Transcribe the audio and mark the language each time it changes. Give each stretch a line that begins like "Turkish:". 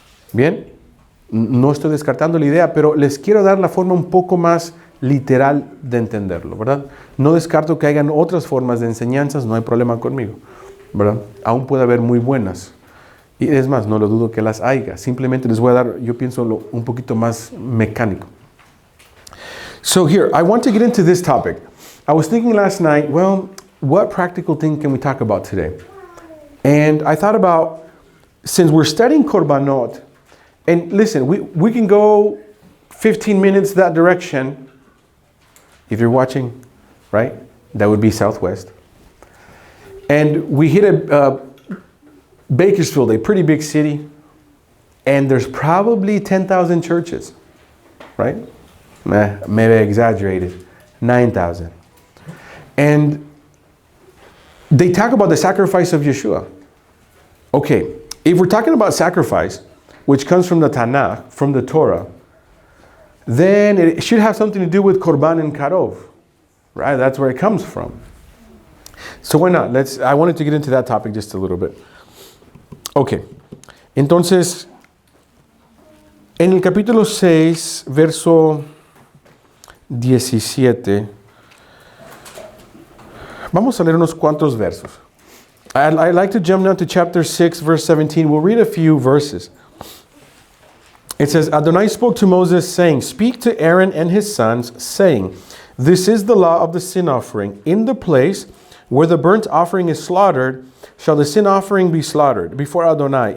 Spanish: Bien, no estoy descartando la idea, pero les quiero dar la forma un poco más literal de entenderlo, ¿verdad? No descarto que hayan otras formas de enseñanzas, no hay problema conmigo, ¿verdad? Aún puede haber muy buenas. Y es más, no lo dudo que las haya. Simplemente les voy a dar, yo pienso, un poquito más mecánico.
English: So here, I want to get into this topic. I was thinking last night, well, what practical thing can we talk about today? And I thought about, since we're studying Korbanot, and listen, we can go 15 minutes that direction. If you're watching, right? That would be southwest. And we hit a Bakersfield, a pretty big city, and there's probably 10,000 churches, right? Maybe I exaggerated, 9,000. And they talk about the sacrifice of Yeshua. Okay, if we're talking about sacrifice, which comes from the Tanakh, from the Torah, then it should have something to do with Korban and Karov, right? That's where it comes from. So why not? I wanted to get into that topic just a little bit.
Spanish: Okay, entonces, en el capítulo 6, verso 17, vamos a leer unos cuantos versos.
English: I'd like to jump now to chapter 6, verse 17. We'll read a few verses. It says, Adonai spoke to Moses, saying, Speak to Aaron and his sons, saying, This is the law of the sin offering. In the place where the burnt offering is slaughtered, shall the sin offering be slaughtered before Adonai.